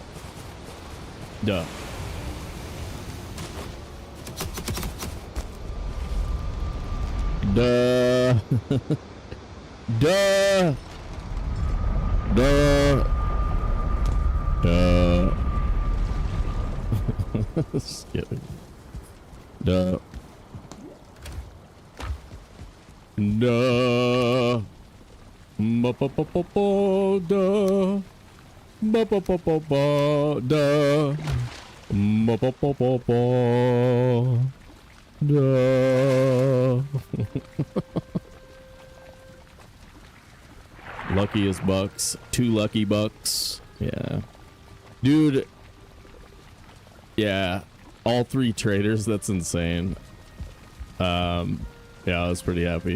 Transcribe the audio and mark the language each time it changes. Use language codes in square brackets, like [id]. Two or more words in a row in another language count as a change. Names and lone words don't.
[en] Duh. Duh. Duh. Duh. Duh. Just kidding. Duh. Duh. Ba-ba-ba-ba-ba. Duh. Ba-ba-ba-ba-ba. Duh. Ba-ba-ba-ba-ba. Duh. Luckiest bucks. 2 lucky bucks. Yeah. Dude. Yeah. All 3 traders. That's insane. Yeah, I was pretty happy.